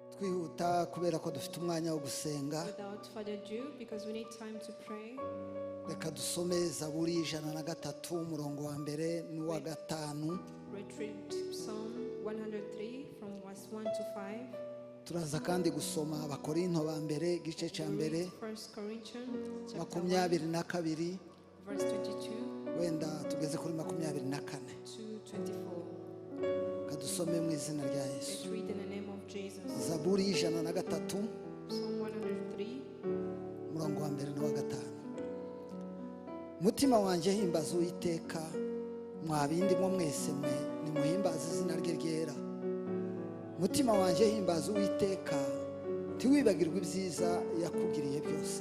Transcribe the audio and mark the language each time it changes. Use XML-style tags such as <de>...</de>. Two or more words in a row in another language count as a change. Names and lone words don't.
<rw>kwihuta kubera ko dufite umwanya wo gusenga.</rw> <en>Without further ado, because we need time to pray,</en> <rw>reka dusome Zaburi 103 umurongo wa mbere n'uwa gatanu.</rw> <en>read Psalm 103 from verse 1 to 5.</en> <rw>turaza kandi gusoma Abakorinto ba mbere igice cya mbere</rw> <en>1 Corinthians chapter 22 verse 22</en> <rw>wenda tugeze kuri 24</rw> <en>to 24.</en> <rw>kadusome mu izina rya Yesu.</rw> <en>Let's read in the name of Jesus.</en> <rw>Zaburi 103</rw> <en>Psalm 103</en> <rw>umurongo wa mbere n'uwa gatanu. Mutima wanjye himbaza Uwiteka, mwabindi mwo mwese mwe nimuhimbaze izina rye ryera. Mutima wanjye himbaza Uwiteka, ntiwibagirwe ibyiza yakugiriye byose.</rw>